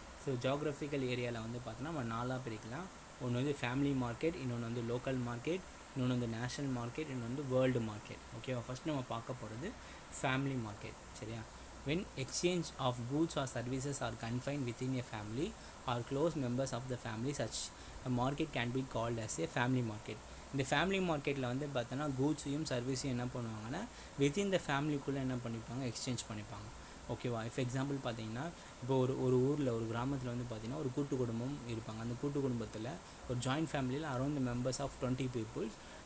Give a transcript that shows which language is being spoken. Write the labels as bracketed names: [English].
[Tamil] So geographical ஏரியாவில் வந்து பார்த்தோன்னா நம்ம 4ஆக பிரிக்கலாம். ஒன்று வந்து ஃபேமிலி மார்க்கெட், இன்னொன்று வந்து லோக்கல் மார்க்கெட், இன்னொன்று வந்து நேஷ்னல் மார்க்கெட், இன்னொன்று வந்து வேர்ல்டு மார்க்கெட். ஓகேவா? ஃபஸ்ட் நம்ம பார்க்க போகிறது ஃபேமிலி மார்க்கெட். சரியா? [English] when exchange of goods or services are confined within a family or close members of the family, such a market can be called as a family market. [Tamil] இந்த family மார்க்கெட்டில் வந்து பார்த்தோன்னா கூட்ஸையும் சர்வீஸையும் என்ன பண்ணுவாங்கன்னா வித்தின் த ஃபேமிலிக்குள்ளே என்ன பண்ணிப்பாங்க, exchange பண்ணிப்பாங்க. ஓகேவா? இப்போ எக்ஸாம்பிள் பார்த்தீங்கன்னா இப்போ ஒரு ஊரில் ஒரு கிராமத்தில் வந்து பார்த்திங்கன்னா ஒரு கூட்டு குடும்பம் இருப்பாங்க. அந்த கூட்டு குடும்பத்தில் ஒரு ஜாயின்ட் ஃபேமிலியில் [English] Around the members of 20 peoples.